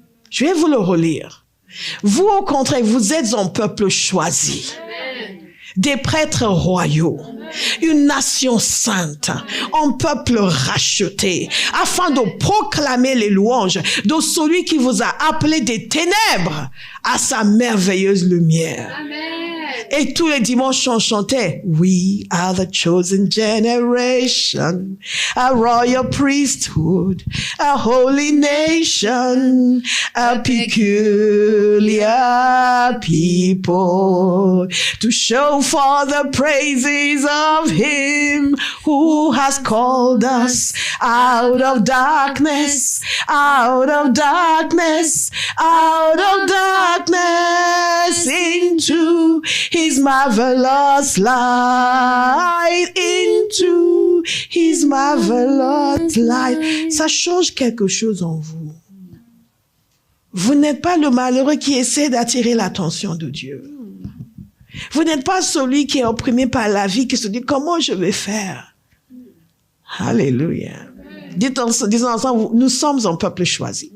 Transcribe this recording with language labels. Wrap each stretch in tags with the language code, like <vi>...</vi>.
<fr>Je vais vous le relire. Vous, au contraire, vous êtes un peuple choisi. Amen. Des prêtres royaux. Amen. Une nation sainte. Un peuple racheté. Afin de proclamer les louanges de celui qui vous a appelé des ténèbres à sa merveilleuse lumière. Amen. Et tous les dimanches, on chantait</fr> <en>« We are the chosen generation, a royal priesthood, a holy nation, a peculiar people, to show forth the praises of Him who has called us out of darkness, out of darkness, out of darkness, into His marvelous light, into His marvelous light.</en> <fr>Ça change quelque chose en vous. Vous n'êtes pas le malheureux qui essaie d'attirer l'attention de Dieu. Vous n'êtes pas celui qui est opprimé par la vie, qui se dit comment je vais faire. Alléluia. Disons ensemble, nous sommes un peuple choisi.</fr>